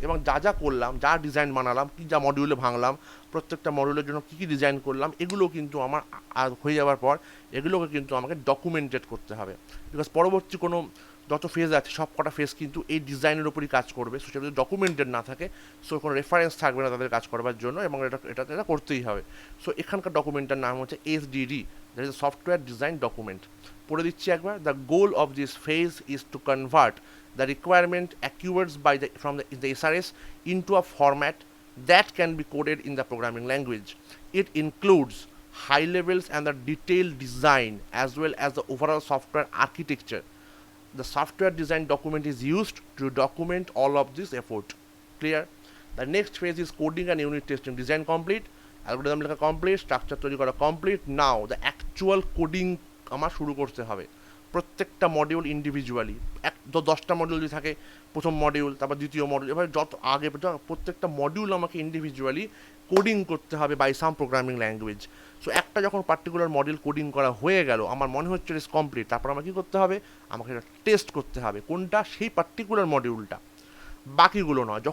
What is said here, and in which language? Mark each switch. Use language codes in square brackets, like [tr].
[bn] এবং যা যা করলাম, যা ডিজাইন বানালাম, কী যা মডিউলে ভাঙলাম, প্রত্যেকটা মডিউলের জন্য কী কী ডিজাইন করলাম, এগুলো কিন্তু আমার হয়ে যাওয়ার পর এগুলোকে কিন্তু আমাকে ডকুমেন্টেড করতে হবে। বিকজ পরবর্তী কোনো যত ফেজ আছে সব কটা ফেজ কিন্তু এই ডিজাইনের উপরই কাজ করবে। সো সেটা যদি ডকুমেন্টেড না থাকে, সো কোনো রেফারেন্স থাকবে না তাদের কাজ করবার জন্য, এবং এটা করতেই হবে। সো এখানকার ডকুমেন্টের নাম হচ্ছে SDD, [en] That is software design document. [bn] পড়ে দিচ্ছি একবার। [en] The goal of this phase is to convert the requirement accrued by the SRS into a format that can be coded in the programming language. It includes high levels and the detailed design as well as the overall software architecture. The software design document is used to document all of this effort. Clear? The next phase is coding and unit testing. Design complete, algorithm [bn] লেখা [en] complete, structure [bn] তৈরি করা [en] complete. Now the actual coding [bn] আমার শুরু করতে হবে। প্রত্যেকটা module individually, 10টা module যদি থাকে, প্রথম মডিউল, তারপর দ্বিতীয় মডিউল, এবার যত আগে প্রত্যেকটা মডিউল আমাকে ইন্ডিভিজুয়ালি কোডিং করতে হবে [en] By some programming language. [bn] So একটা যখন পার্টিকুলার মডিউল কোডিং করা হয়ে গেল, আমার মনে হচ্ছে [en] it's complete, [bn] তারপর আমাকে কী করতে হবে, আমাকে এটা টেস্ট করতে হবে কোনটা, সেই পার্টিকুলার মডিউলটা, বাকিগুলো নয়।